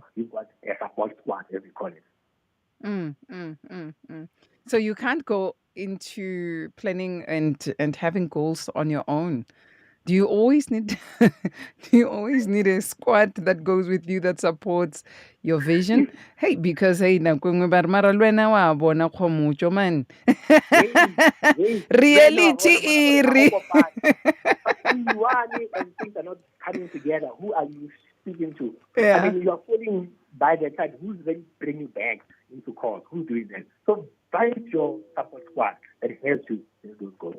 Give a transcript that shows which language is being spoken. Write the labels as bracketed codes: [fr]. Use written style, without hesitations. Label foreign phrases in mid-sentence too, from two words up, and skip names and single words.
[en] You've got a support squad, as we call it. So you can't go into planning and having goals on your own. Do you always need a squad that goes with you that supports your vision? Hey, because hey, [tn] nakongwe ba re mara le wena wa bona Kgomotso man. Reality iri. [en] And things are not coming together. Who are you speaking to? Yeah. I mean, you are falling by the side. Who's going to bring you back into to call? Who's doing that? So find your support squad that helps you in those goals.